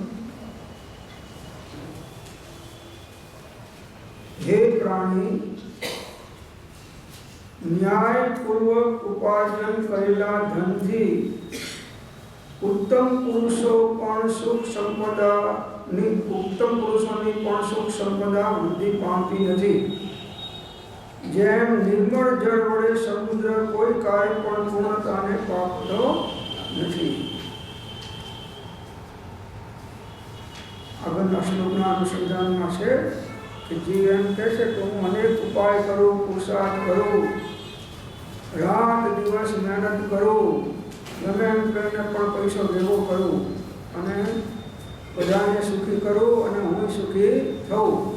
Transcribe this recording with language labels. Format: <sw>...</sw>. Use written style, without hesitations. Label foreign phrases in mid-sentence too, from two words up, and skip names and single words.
<gu>હે પ્રાણી, ન્યાયપૂર્વક ઉપાર્જન કરેલા ધનથી ઉત્તમ પુરુષો પણ સુખ સંપદા ઉત્તમ પુરુષોની પણ સુખ સંપદા વૃદ્ધિ પામતી નથી। જેમ નિર્મળ જળ વડે સમુદ્ર કોઈ કાર્ય પણ પૂર્ણતાને પામતો નથી। આગળના શ્લોકના અનુસંધાનમાં છે કે જીવ એમ કહે છે કે હું અનેક ઉપાય કરું, પુરુષાર્થ કરું, રાત દિવસ મહેનત કરું, ગમે એમ કરીને પણ પૈસો ભેગો કરું અને બધાને સુખી કરું અને હું સુખી થઉં।</gu>